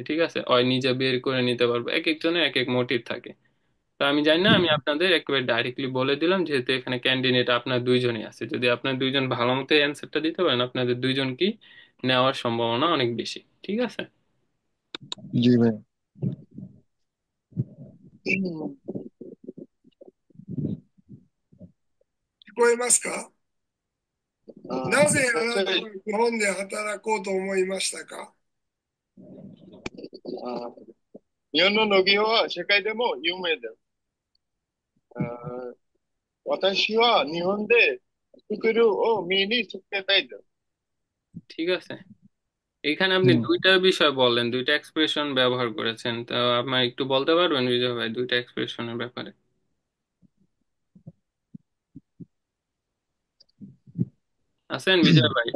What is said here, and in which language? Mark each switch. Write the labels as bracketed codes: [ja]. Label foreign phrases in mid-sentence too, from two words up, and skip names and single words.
[bn] ঠিক আছে, হয় নিজে বের করে নিতে পারবো, এক একজনের এক এক মোটিভ থাকে। তো আমি জানি না, আমি আপনাদের একেবারে ডাইরেক্টলি বলে দিলাম, যেহেতু এখানে ক্যান্ডিডেট আপনার দুইজনই আছে, যদি আপনার দুইজন ভালো মতো অ্যান্সারটা দিতে পারেন, আপনাদের দুইজনকেই নেওয়ার সম্ভাবনা অনেক বেশি। ঠিক আছে। জি ভাই। [ja] 聞こえますか？なぜあなたは先生、日本で働こうと思いましたか？日本の農業は世界でも有名です。あー私は日本で作るを見に行きたいです。 [bn] ঠিক আছে, এখানে আপনি হুম, দুইটা বিষয় বললেন, দুইটা এক্সপ্রেশন ব্যবহার করেছেন, তো আপনার একটু বলতে পারবেন বিজয় ভাই দুইটা এক্সপ্রেশনের ব্যাপারে? আছেন বিজয় ভাই?